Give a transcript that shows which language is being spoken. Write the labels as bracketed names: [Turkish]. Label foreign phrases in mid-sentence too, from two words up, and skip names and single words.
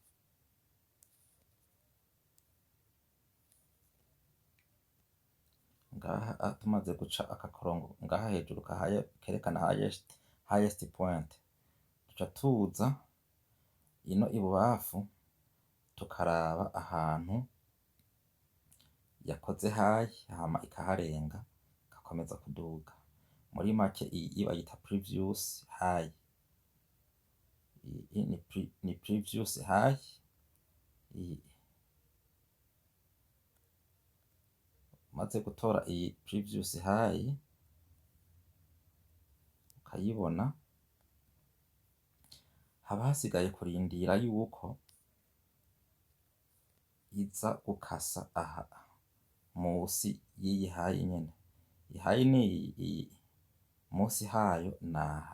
[Rundi] Ngaha tumaze guca akakorongo ngaha hejuru kerekana [English] highest point, [Rundi] tuca tuza ino ibubafu tukaraba ahantu yakoze high hama ikaharenga igakomeza kuduga. Muri make iyi bayita [English] previous high, [Rundi] iyi ni [English] previous high. [Rundi] Maze gutora iyi [English] previous high [Rundi] ukayibona, haba hasigaye kurindira yuko iza gukasa aha musi y'iyi high nyene. Iyi high ni iyi, musi hayo naha.